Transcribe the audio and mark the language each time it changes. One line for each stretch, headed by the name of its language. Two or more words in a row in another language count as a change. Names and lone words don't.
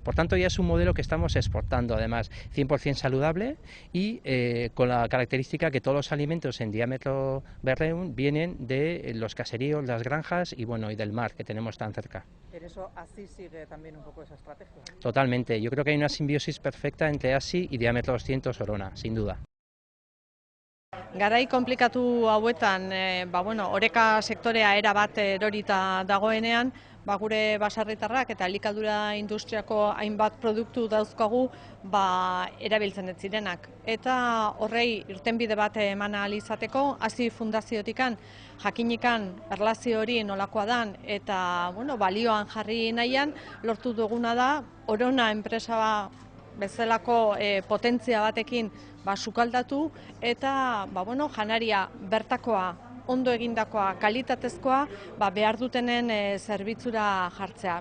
Spanish: Por tanto, ya es un modelo que estamos exportando, además 100% saludable y con la característica que todos los alimentos en diámetro berreun vienen de los caseríos, las granjas y bueno, y del mar que tenemos tan cerca. En eso ASI sigue también un poco esa estrategia. Totalmente, yo creo que hay una simbiosis perfecta entre ASI y Diámetro 200 Orona, sin duda.
Basque: Garai konplikatu hauetan, oreka sektorea erabat erorita dagoenean, gure baserritarrak eta elikadura industriako hainbat produktu dauzkagu erabiltzen ez zirenak. Eta horrei irtenbide bat eman ahal izateko, ASI fundaziotikan jakinikan erlazio hori nolakoa dan eta balioan jarri nahian lortu duguna da Orona enpresa bezalako potentzia batekin sukaldatu eta janaria bertakoa, ondo egindakoa, kalitatezkoa behar dutenen zerbitzura jartzea.